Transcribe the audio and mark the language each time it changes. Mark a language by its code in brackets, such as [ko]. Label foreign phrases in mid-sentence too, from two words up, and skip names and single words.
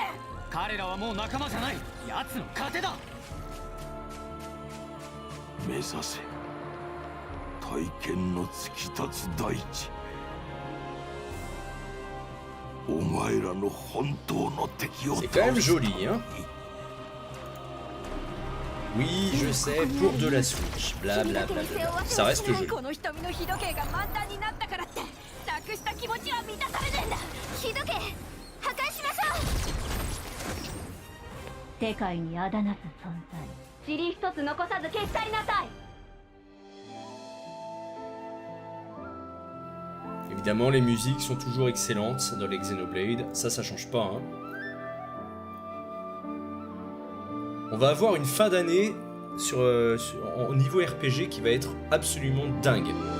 [ja] 彼らはもう仲間じゃない。奴の糧だ。目指せ体験の突き立つ大地。お前らの本当の敵を倒す。 [fr] C'est quand même joli, hein. Oui, je sais, pour de la Switch, blablabla. Ça reste joli. [ja] この瞳の日時計が満タンになったからってなくした気持ちは満たされねえんだ。日時計破壊しましょう。世界にあだなす存在、塵一つ残さず消し去りなさい。 [fr] Évidemment, les musiques sont toujours excellentes dans les Xenoblade, ça change pas. Hein. On va avoir une fin d'année au niveau RPG qui va être absolument dingue.